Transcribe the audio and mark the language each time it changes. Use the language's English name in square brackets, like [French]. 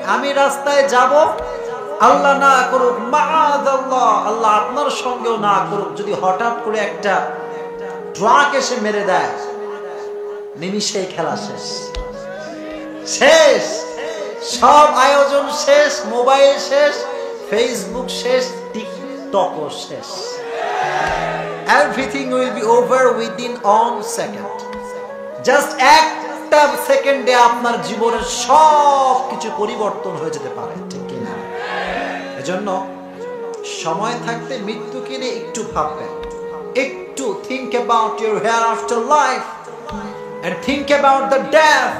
[Bangla] আমি রাস্তায় যাব, আল্লাহ না করুক, মাআযাল্লাহ, আল্লাহ আপনার সঙ্গেও না করুক, যদি হঠাৎ করে একটা ট্রাক এসে মেরে দেয়, নিমিষেই খেলা শেষ, শেষ, সব আয়োজন শেষ, মোবাইল শেষ, ফেসবুক শেষ, টিকটকও শেষ। [English] Everything will be over within one second. [Bangla] Just একটা সেকেন্ডে আপনার জীবনের সব কিছু পরিবর্তন হয়ে যেতে পারে, ঠিক কিনা? এজন্য সময় থাকতে মৃত্যুকে নিয়ে একটু ভাববেন, একটু [English] Think about your hereafter life and think about the death.